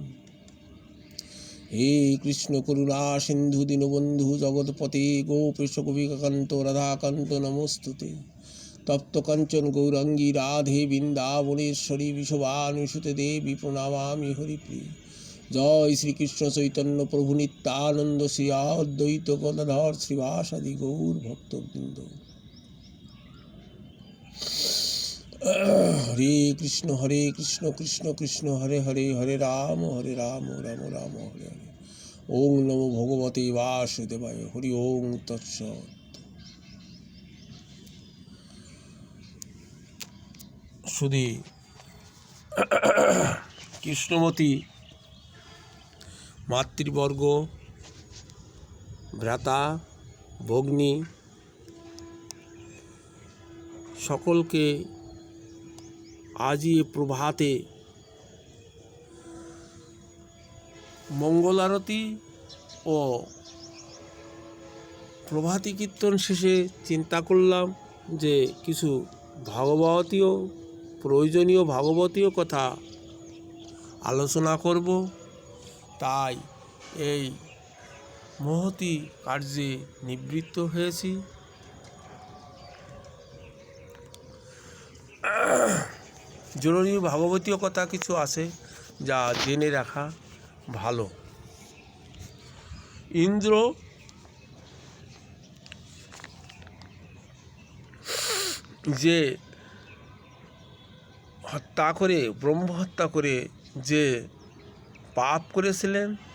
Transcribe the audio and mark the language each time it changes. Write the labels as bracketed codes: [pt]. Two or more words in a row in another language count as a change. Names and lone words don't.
[sa] हे कृष्ण करुणा सिन्धु दीनबन्धु जगत्पते गोपेश गोपिकान्त राधाकान्त नमोस्तुते। तप्त कंचन गौरांगी राधे वृंदावनेश्वरी विश्वभानुसुते देवी प्रणमामि हरिप्रिय। जय श्री कृष्ण चैतन्य प्रभु नित्यानंद श्री अद्वैत गदाधर श्रीवासादि गौर भक्तवृंद। हरे कृष्ण कृष्ण कृष्ण हरे हरे, हरे राम राम राम हरे हरे। ओम नमो भगवते वासुदेवाय। हरि ओम तत्सत्। [bn] সুধী কৃষ্ণমতী মাতৃবর্গ ভ্রাতা ভগ্নী সকল কে আজ এ প্রভাতে মঙ্গল আরতি আর প্রভাতী কীর্তন শেষে চিন্তা করলাম যে কিছু ভাগবতীয় প্রয়োজনীয় ভাগবতীয় কথা আলোচনা করব। ताई এই মহতী কার্যে নিবৃত্ত হয়েছি। জরুরি ভাগবতীয় কথা কিছু আছে যা জেনে রাখা ভালো। ইন্দ্র যে হত্যা করে ব্রহ্ম হত্যা করে যে পাপ করেছিলেন